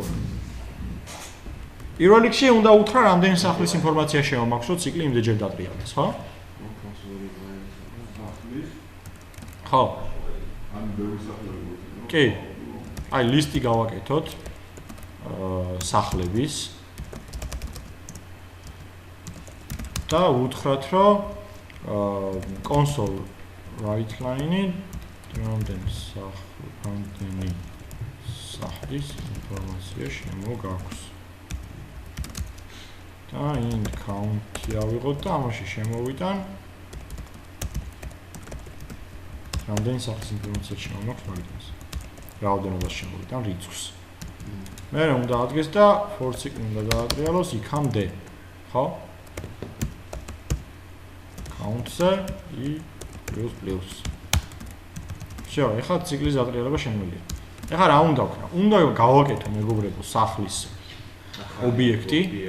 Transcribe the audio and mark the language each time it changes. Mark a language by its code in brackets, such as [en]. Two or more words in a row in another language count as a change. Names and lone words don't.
[ka] პირველ რიგში უნდა უთხრა რამდენი სახლის ინფორმაცია შემომაქვს, რომ ციკლი იმდენჯერ დატრიალდეს, ხო? ხო. ან ბევრი სახლი კი. აი ლისტი გავაკეთოთ სახლების და უთხრათ, რომ [en] console write line- [ka] ი რამდენი სახლის ინფორმაცია შემოგაქვს. და [en] int count- [ka] ი ავიღოთ და ამაში შემოვიტან რამდენი სახლის ინფორმაცია შემოგაქვს მაგას. რაოდენობას შემოვიტან რიცხვს. მე უნდა ადგეს და [en] for cycle [ka] უნდა გაატრიალოს იქამდე. ხო? [en] count-ზე i plus. [ka] всё, ეხლა ციკლის დატრიალება შემიძლია. ეხლა რა უნდა ვქნა? უნდა გავაკეთო მეგობრებო სახლის ობიექტი.